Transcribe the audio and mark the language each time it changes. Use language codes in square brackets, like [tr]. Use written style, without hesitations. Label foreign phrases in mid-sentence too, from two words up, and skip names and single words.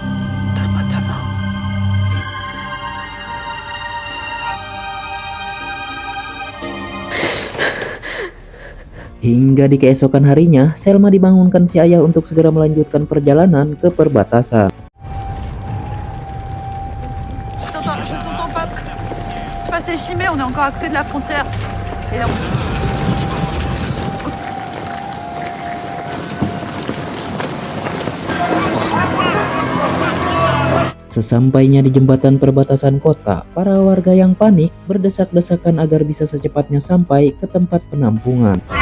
[id] Hingga di keesokan harinya, Selma dibangunkan si ayah untuk segera melanjutkan perjalanan ke perbatasan. [fr] Je t'entends pas. Passer Chimay, on est encore à côté de la frontière. Et là, [id] Sesampainya di jembatan perbatasan kota, para warga yang panik berdesak-desakan agar bisa secepatnya sampai ke tempat penampungan.